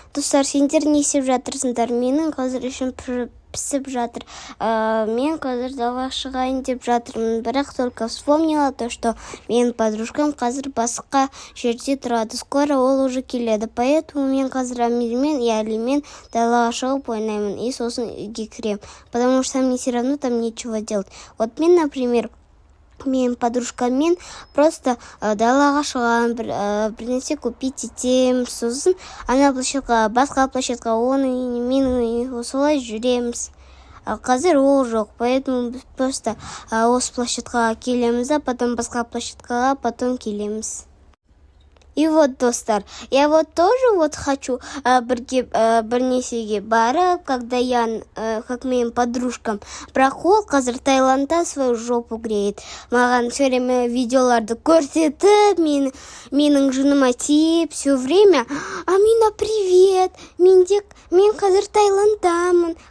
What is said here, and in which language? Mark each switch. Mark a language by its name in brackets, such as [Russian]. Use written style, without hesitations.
[Kazakh] Достар, сендер не істеп жатырсыңдар? Менің қазір ішім пісіп жатыр. Мен қазір далаға шығайын деп жатырмын, бірақ [Russian] только вспомнила то, что [Kazakh] менің подружкам қазір басқа жерде тұрады. Скоро ол уже келеді. Поэтому мен қазір Амирмен и Алимен далаға шығып ойнаймын и сосын үйге кірем. [Russian] Потому что мне все равно там нечего делать. [Kazakh] Вот мен, например, менің подружкаммен просто далаға шығамын, бір нәрсе купить етем, сосын ана площадка, басқа площадка, мен солай жүреміз. Қазір ол жоқ, поэтому біз просто осы площадкаға келеміз, а потом басқа площадкаға потом келеміз. [Russian] И вот, достар, я вот тоже хочу [Kazakh] бірнесеге барып, [Russian] когда я, как моим подружкам, прохол, [Kazakh] қазір Таиландта [Russian] свою жопу греет. [Kazakh] Маған [Russian] все время [Kazakh] видеоларды көрсетіп, менің жыныма тиіп, все время, Амина, привет, мен қазір Таиландтамын.